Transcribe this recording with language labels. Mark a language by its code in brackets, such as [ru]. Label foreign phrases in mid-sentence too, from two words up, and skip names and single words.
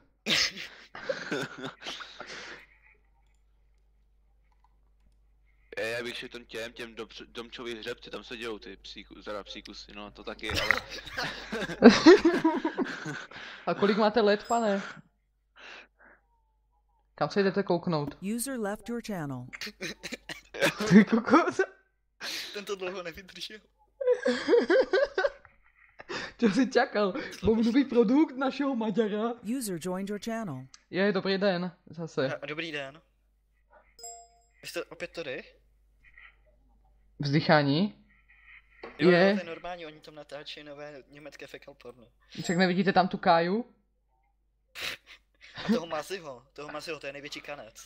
[cs] Já bych šel těm domčových hřebci, tam se dějou ty psíkusy, no to taky, ale... A kolik máte let, pane? Kam se jdete kouknout? [en] User left your channel. [cs] Ty kokos. Tento dlouho nevydržel. [sk] Čo si čakal? [cs] Mám nový produkt našeho Maďara. [en] User joined your channel. [cs] Je, dobrý den, zase. Dobrý den. Vy jste opět tady? Vzdychání? Jo, Je. to je normální, oni tam natáčí nové německé fecal porno. Však nevidíte tam tu Káju? A toho Maziho, to je největší kanec.